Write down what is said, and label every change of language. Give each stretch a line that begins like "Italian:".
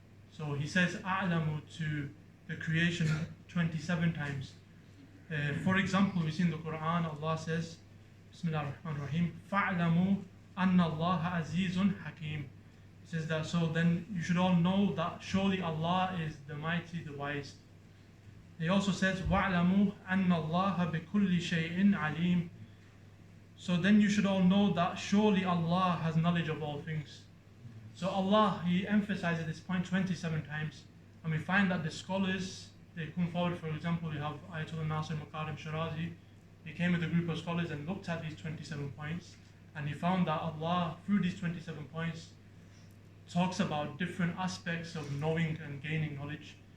English: So he says A'lamu to the creation 27 times. For example, we see in the Quran, Allah says, Bismillah ar-Rahman ar-Rahim,
Arabic: فَاعْلَمُوا أَنَّ اللَّهَ عَزِيزٌ حَكِيمٌ.
English: He says that, so then you should all know that surely Allah is the mighty, the wise. He also says,
Arabic: وَاعْلَمُوا أَنَّ اللَّهَ بِكُلِّ شَيْءٍ عَلِيمٌ.
English: So then you should all know that surely Allah has knowledge of all things. So Allah, He emphasizes this point 27 times. And we find that the scholars, they come forward. For example, we have Ayatollah Nasir Makarim Shirazi. He came with a group of scholars and looked at these 27 points, and he found that Allah, through these 27 points, talks about different aspects of knowing and gaining knowledge.